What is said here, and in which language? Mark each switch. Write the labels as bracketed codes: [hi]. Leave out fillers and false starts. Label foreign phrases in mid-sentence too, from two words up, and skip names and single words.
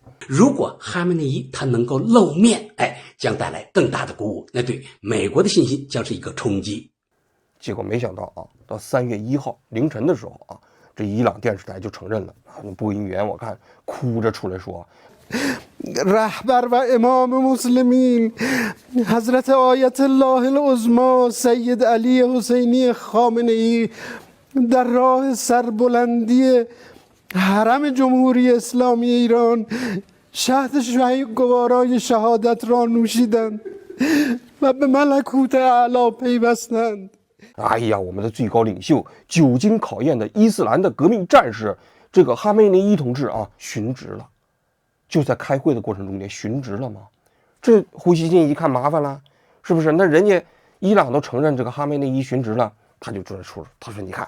[zh] 如果哈梅内伊他能够露面，将带来更大的鼓舞，那对美国的信心将是一个冲击。结果没想到啊，到3月1号凌晨的时候啊，这伊朗电视台就承认了啊，播音员我看哭着出来说。 [fa] رهبر و امام مسلمین حضرت آیت الله العظما سید علی حسینی خامنه ای در راه سربلندی حرم جمهوری اسلامی ایران شهد گوارای شهادت را نوشیدند و به ملکوت اعلی پیوستند。 [zh] 哎呀，我们的最高领袖，久经考验的伊斯兰的革命战士，这个哈梅内伊同志啊，殉职了。就在开会的过程中间殉职了吗？这胡锡进一看麻烦了，是不是？那人家伊朗都承认这个哈梅内伊殉职了，他就出来说了，他说你看，